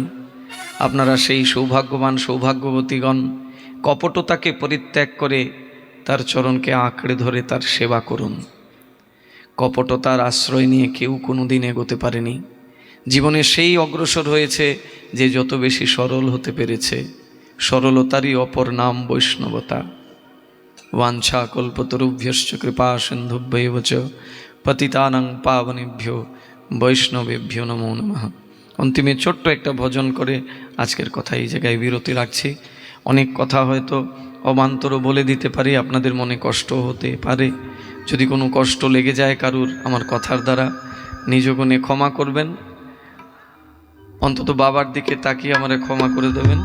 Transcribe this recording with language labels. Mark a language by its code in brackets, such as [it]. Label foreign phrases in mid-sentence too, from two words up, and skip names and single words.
[bn] আপনারা সেই সৌভাগ্যবান সৌভাগ্যবতীগণ কপটতাকে পরিত্যাগ করে তার চরণকে আঁকড়ে ধরে তার সেবা করুন। কপটতার আশ্রয় নিয়ে কেউ কোনো দিন এগোতে পারেনি। জীবনে সেই অগ্রসর হয়েছে যে যত বেশি সরল হতে পেরেছে। সরলতারই অপর নাম বৈষ্ণবতা। [sa] वाञ्छा कल्पतरुभ्यश्च कृपा सिन्धुभ्यैव च पतितानां पावनेभ्यो বৈষ্ণবেভ্যো নমো নমঃ। [bn] অন্তিমে ছোট্ট একটা ভজন করে আজকের কথা এই জায়গায় বিরতি রাখছি। অনেক কথা হয়তো অবান্তরও বলে দিতে পারি, আপনাদের মনে কষ্ট হতে পারে। যদি কোনো কষ্ট লেগে যায় কারুর আমার কথার দ্বারা, নিজ গুণে ক্ষমা করবেন। অন্তত বাবার দিকে তাকিয়ে আমারে ক্ষমা করে দেবেন।